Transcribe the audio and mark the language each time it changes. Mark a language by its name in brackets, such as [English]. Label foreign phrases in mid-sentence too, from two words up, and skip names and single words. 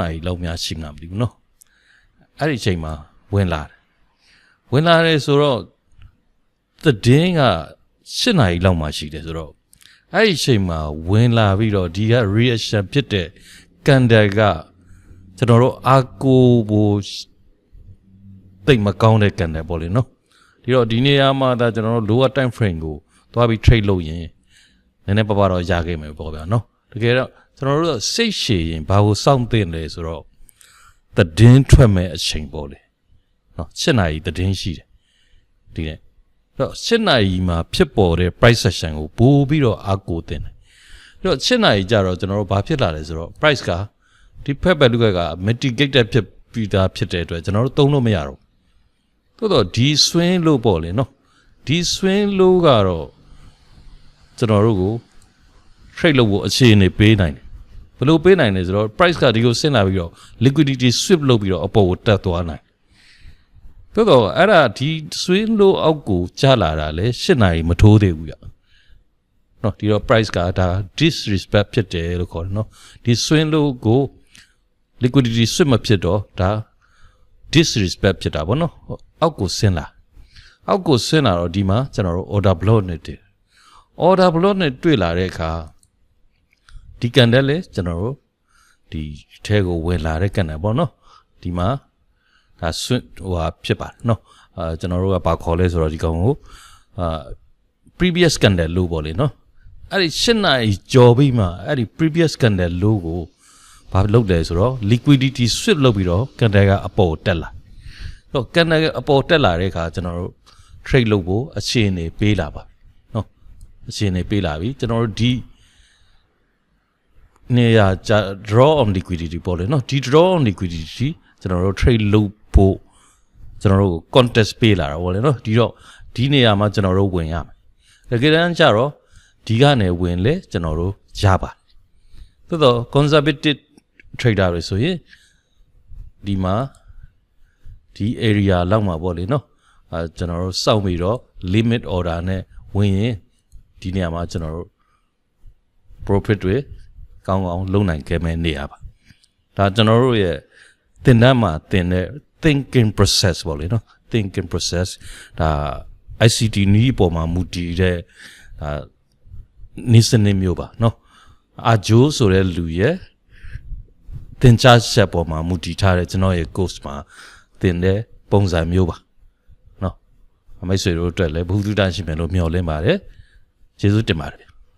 [Burmese] ရီလောက်များရှိမှမသိဘူးနော်အဲ့ဒီအချိန်မှာဝင်လာတယ်ဆိုတော့သတင်းက7နာရီလောက်မှရှိတယ်ဆိုတော့အဲ့ဒီအချိန်မှာဝင်လာပြီးတော့ဒီက reaction ဖြစ်တဲ့ candle ကကျွန်တော်တို့အာကိုဘိုတိတ်မကောင်းတဲ့ candle ပေါ့လေနော်ဒီတော့ဒီနေရာမှာဒါကျွန်တော် တို့ [English] lower time frame [Burmese] ကိုသွားပြီး trade လုပ်ရင်နည်းနည်းပါးပါးတော့ရခဲ့မယ်ပေါ့ဗျာနော်တကယ်တော့ကျွန်တော်တို့စိတ်ရှည်ရင်ဘာကိုစောင့်သင့်လဲဆိုတော့သတင်းထွက်မဲ့အချိန်ပေါ့လေနော်7နာရီသတင်းရှိတယ်ဒီနဲ့တော့7နာရီမှာဖြစ်ပေါ်တဲ့ [English] price session [Burmese] ကိုပို့ပြီးတော့အားကိုးတင်တယ်အဲ့တော့7နာရီကြာတော့ကျွန်တော်တို့ဘာဖြစ်လာလဲဆိုတော့ price ကဒီ [English] Fair Value Gap [Burmese] က mitigated ဖြစ်ပြီးသားဖြစ်တဲ့အတွက်ကျွန်တော်တို့သုံးလို့မရတော့တိုးတော့ဒီ [English] swing low [Burmese] ပေါ့လေ နော်ဒီ [English] swing low [Burmese] ကတော့ကျွန်တော်တို့ကို trade လုပ်ဖို့အခြေအနေပေးနိုင်တယ်ဘယ်လိုပေးနိုင်လဲဆိုတော့ price ကဒီကိုဆင်းလာပြီးတော့ [English] liquidity sweep [Burmese] လုပ်ပြီးတော့အပေါ် ကိုတက်သွားနိုင်တိုးတော့အဲ့ဒါဒီ [English] swing low [Burmese] အောက်ကိုကျလာတာလေ7နာရီမထိုးသေးဘူးဗျနော် ဒီတော့ price ကဒါ disrespect ဖြစ်တယ်လို့ခေါ်တယ်နော်ဒီ [English] swing low [Burmese] ကို [English] liquidity sweep [Burmese] မဖြစ်တော့ဒါ disrespect ဖြစ်တာပေါ့နော်အောက်ကိုဆင်းလာတော့ဒီမှာကျွန်တော်တို့ [English] order block [Burmese] နဲ့တွေ့ [English] order block [Burmese] နဲ့တွေ့လာတဲ့အခါဒီ candle လေကျွန်တော်တို့ဒီထဲကိုဝင်လာတဲ့ candle ပေါ့နော်ဒီမှာဒါဆွဖြစ်ပါတယ်နော်ကျွန်တော်တို့ကဘာခေါ်လဲဆိုတော့ဒီကောင်ကို [English] previous candle low [Burmese] ပေါ့လေနော်အဲ့ဒီ7နာရီကြော်ပြီးမှအဲ့ဒီ [English] previous candle low [Burmese] ကိုဘာလုပ်လဲဆိုတော့ [English] liquidity sweep [Burmese] လုပ်ပြီးတော့ candle ကအပေါ်တက်လာတော့ candle ကအပေါ်တက်လာတဲ့အခါကျွန်တော်တို့ trade လုပ်ဖို့အခြေအနေပေးလာပါနော်အခြေအနေပေးလာပြီကျွန်တော်တို့ဒီ နေရာ [English] draw on liquidity [Burmese] ပေါ့လေနော်ဒီ [English] draw on liquidity [Burmese] ကျွန်တော်တို့ trade လုပ်ဖို့ကျွန်တော်တို့ contest ပေးလာတာပေါ့လေနော်ဒီတော့ဒီနေရာမှာကျွန်တော်တို့ဝင်ရမယ်တကယ်တ မ်းကျတော့ဒီကနေဝင်လေကျွန်တော်တို့ရပါတယ်သို့တော့ [English] conservative trader [Burmese] တွေဆိုရင်ဒီမှာဒီ area လောက်မှာပေါ့လေနော်ကျွန်တော်တို့ စောင့်ပြီးတော့ [English] limit order [Burmese] နဲ့ဝင်ရင်ဒီနေရာမှာကျွန်တော်တို့ profit တွေကောင်းကောင်းလုပ်နိုင် ခဲ့မယ်နေရာပါဒါကျွန်တော်တို့ရဲ့သင်တန်းမှာသင်တဲ့ [English] thinking process [Burmese] ပေါ့လေနော် [English] thinking process [Burmese] ဒါ ICT နည်းပေါ်မှာမူတည်တဲ့ဒါနိစနစ်မျိုးပါနော်အာဂျိုးဆိုတဲ့လူရဲ့သင်ကြားချက်ပေါ်မှာမူတည်ထားတဲ့ကျွန်တော်ရဲ့ course မှာသင်တဲ့ပုံစံမျိုးပါနော်မိတ်ဆွေတို့အတွက်လည်းဘုသူတန်ရှိမယ်လို့မျှော်လင့်ပါတယ်ကျေးဇူးတင်ပါတယ်